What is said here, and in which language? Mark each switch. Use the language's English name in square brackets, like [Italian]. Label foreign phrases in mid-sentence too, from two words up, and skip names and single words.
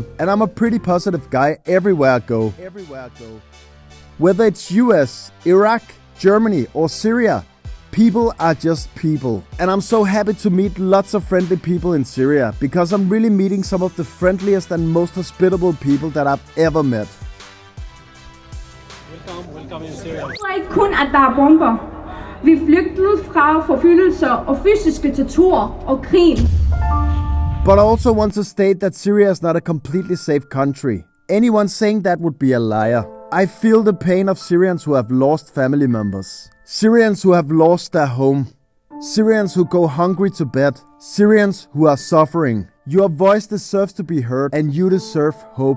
[English] And I'm a pretty positive guy everywhere I go. Whether it's US, Iraq, Germany or Syria, People are just people. And I'm so happy to meet lots of friendly people in Syria, because I'm really meeting some of the friendliest and most hospitable people that I've ever met. Welcome in Syria. [Danish] Ikke kun, at der er bomber. Vi er flygtet fra forfølgelser og fysiske tortur og krigen. [English] But I also want to state that Syria is not a completely safe country. Anyone saying that would be a liar. I feel the pain of Syrians who have lost family members. Syrians who have lost their home. Syrians who go hungry to bed. Syrians who are suffering. Your voice deserves to be heard, and you deserve hope.